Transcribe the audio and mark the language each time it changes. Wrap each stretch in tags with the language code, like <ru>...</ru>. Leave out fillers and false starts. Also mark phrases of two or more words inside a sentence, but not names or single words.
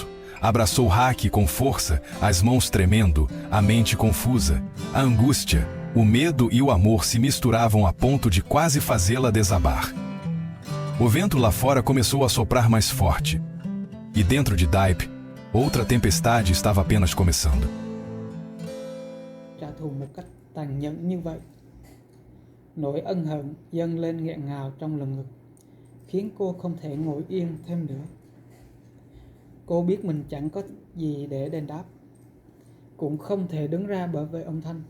<pt>Abraçou Hack com força, as mãos tremendo, a mente confusa. A angústia, o medo e o amor se misturavam a ponto de quase fazê-la desabar. O vento lá fora começou a soprar mais forte. E dentro de Dipe, outra tempestade estava apenas começando.</pt> <vi>Trả thù một cách tàn nhẫn như vậy. Nỗi ân hận dâng lên nghẹn ngào trong lồng ngực, khiến cô không thể ngồi yên thêm nữa. Cô biết mình chẳng có gì để đền đáp, cũng không thể đứng ra bảo vệ ông Thanh.</vi>